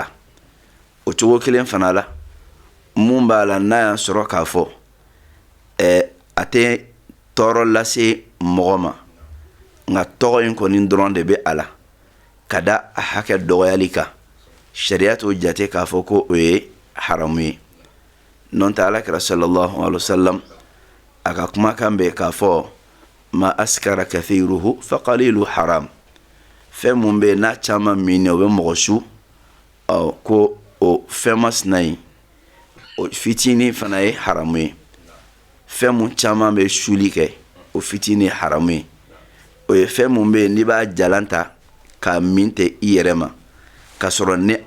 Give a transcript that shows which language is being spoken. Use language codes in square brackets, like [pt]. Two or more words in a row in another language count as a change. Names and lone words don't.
[bm] O cogo kelen fana la mun b'a la n'a y'a sɔrɔ k'a fɔ a tɛ tɔɔrɔ lase mɔgɔ ma nka tɔgɔ in kɔni dɔrɔn de bɛ a la ka da a hakɛ dɔgɔyali kan, sharia t'o jate k'a fɔ ko o ye haramu ye. Non tɛ alakira [ar] صلى الله عليه وسلم [bm] a ka kumakan bɛ k'a fɔ [ar] ما أسكر كثيره فقليله حرام. [bm] Fɛn mun bɛ n'a caman min o bɛ mɔgɔ su ko o fɛn masina ye o fitini fana ye haramu ye fɛn mun caman bɛ suli kɛ o fitini ye haramu ye o ye fɛn mun bɛ yen n'i b'a jalan ta k'a min tɛ i yɛrɛ ma k'a sɔrɔ ni a